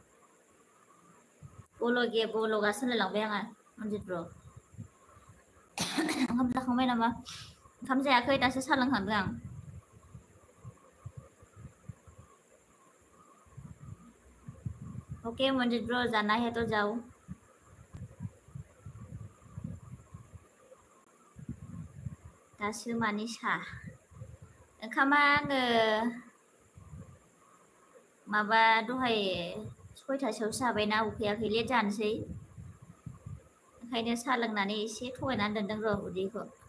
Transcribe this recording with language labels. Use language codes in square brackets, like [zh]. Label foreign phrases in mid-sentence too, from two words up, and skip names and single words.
[brx] बोलोगासिनो लांबाय आङो Monjit bro. ओंखाम जाखांबाय नामा? ओंखाम जायाखै दासो सा लोंखांदों आं. [hi] ओके Monjit bro, जाना है तो जाओ. [brx] दासो मानि सा. ओंखामा आङो माबा दहाय 6टासोआवसो जाबायना उखैयाखै लेट जानोसै. ओंखायनो सा लोंनानै एसे थगायनानै दोनदों र' उदैखौ.